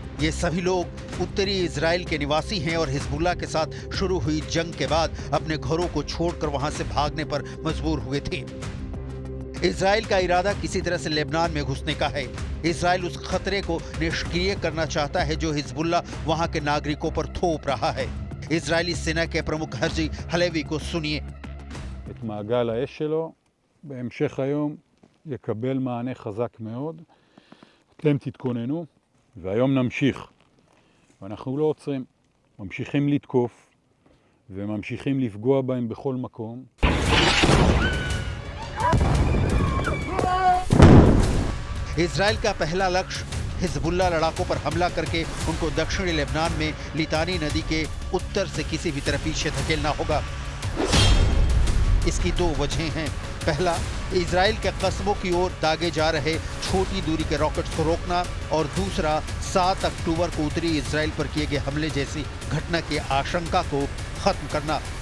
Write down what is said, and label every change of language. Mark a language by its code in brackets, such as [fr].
[hi] ये सभी लोग उत्तरी इजराइल के निवासी हैं और हिजबुल्लाह के साथ शुरू हुई जंग के बाद अपने घरों को छोड़कर वहां से भागने पर मजबूर हुए थे। इजराइल का इरादा किसी तरह से लेबनान में घुसने का है। इजराइल उस खतरे को निष्क्रिय करना चाहता है जो हिजबुल्लाह वहां के नागरिकों पर थोप रहा है। इजरायली सेना के प्रमुख हर्जी हलेवी को सुनिए। [he] את מעגל האש שלו בהמשך היום יקבל מענה חזק מאוד. אתם תתכוננו והיום נמשיך. ואנחנו לא עוצרים, ממשיכים לתקוף וממשיכים לפגוע בהם בכל מקום. [hi] इजराइल का पहला लक्ष्य हिजबुल्लाह लड़ाकों पर हमला करके उनको दक्षिणी लेबनान में लितानी नदी के उत्तर से किसी भी तरह पीछे धकेलना होगा। इसकी 2 वजहें हैं। पहला, इजराइल के कस्बों की ओर दागे जा रहे छोटी दूरी के रॉकेट्स को रोकना और दूसरा 7 अक्टूबर को उत्तरी इजराइल पर किए गए हमले जैसी घटना की आशंका को खत्म करना।